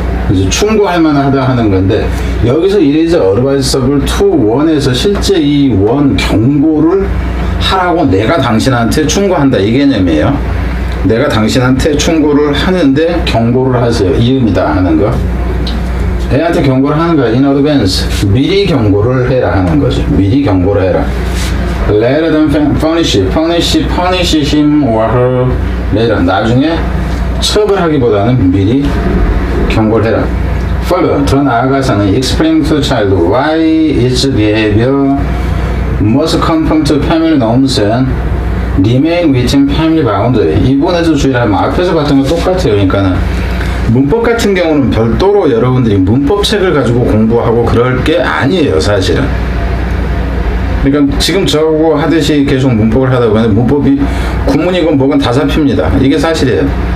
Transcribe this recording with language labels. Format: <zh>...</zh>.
<ko>이제 충고할 만하다 하는 건데 여기서</ko> <en>it is advisable to warn</en> <ko>에서 실제 이 warn 경고를 하라고 내가 당신한테 충고한다 이 개념이에요. 내가 당신한테 충고를 하는데 경고를 하세요 이 의미다 하는 거. 애한테 경고를 하는 거야.</ko> <en>in advance.</en> <ko>미리 경고를 해라 하는 거죠. 미리 경고를 해라.</ko> <en>Rather than punish him or her. later.</en> <ko>나중에 처벌하기보다는 미리 경고를 해라.</ko> <en>Further.</en> <ko>더 나아가서는</ko> <en>explain to the child why its behavior must conform to family norms and remain within family boundary.</en> <ko>이 부분에서 주의를 하면 앞에서 봤던 거 똑같아요. 그러니까는 문법 같은 경우는 별도로 여러분들이 문법 책을 가지고 공부하고 그럴 게 아니에요 사실은. 그러니까 지금 저하고 하듯이 계속 문법을 하다 보면 문법이 구문이건 뭐건 다 잡힙니다. 이게 사실이에요.</ko>